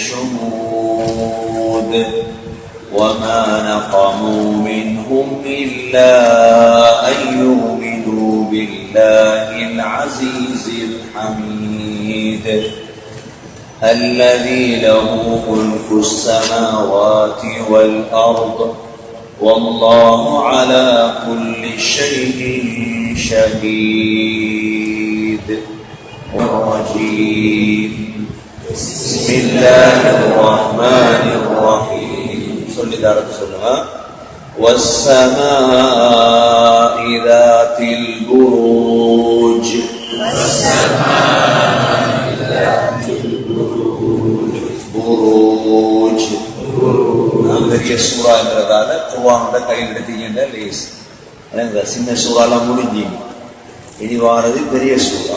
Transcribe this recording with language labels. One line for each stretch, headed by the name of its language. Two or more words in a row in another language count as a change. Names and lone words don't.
Arabic: شهود وما نقموا منهم إلا أن يؤمنوا بالله العزيز الحميد الذي له ملك السماوات والأرض والله على كل شيء شهيد الرجيم بسم الله الرحمن الرحيم
Tamil: சொல்லி தாரத்து சொல்லுங்க
Arabic: والسماء ذات البروج
Tamil: புரூஜ் பெரிய சூறா என்றதால குர்ஆனோட கையில் எடுத்தீங்கன்னா லேஸ். இந்த சின்ன சூறாலாம் முடிஞ்சீங்க, இனி வாரது பெரிய சூறா.